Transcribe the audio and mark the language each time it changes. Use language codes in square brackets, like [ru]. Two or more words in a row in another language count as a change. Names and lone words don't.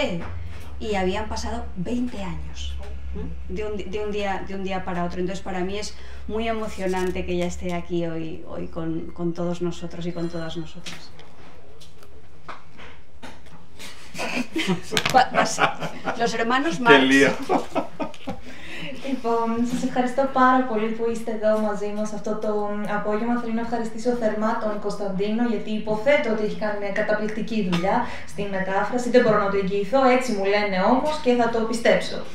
[es] Y habían pasado 20 años. De un día para otro. Entonces para mí es muy emocionante que ella esté aquí hoy con todos nosotros y con todas nosotras. Los hermanos Marx. [el] Λοιπόν, σας ευχαριστώ πάρα πολύ που είστε εδώ μαζί μας αυτό το απόγευμα. Θέλω να ευχαριστήσω θερμά τον Κωνσταντίνο, γιατί υποθέτω ότι έχει κάνει μια καταπληκτική δουλειά στη μετάφραση. Δεν μπορώ να το εγγυηθώ, έτσι μου λένε όμως, και θα το πιστέψω.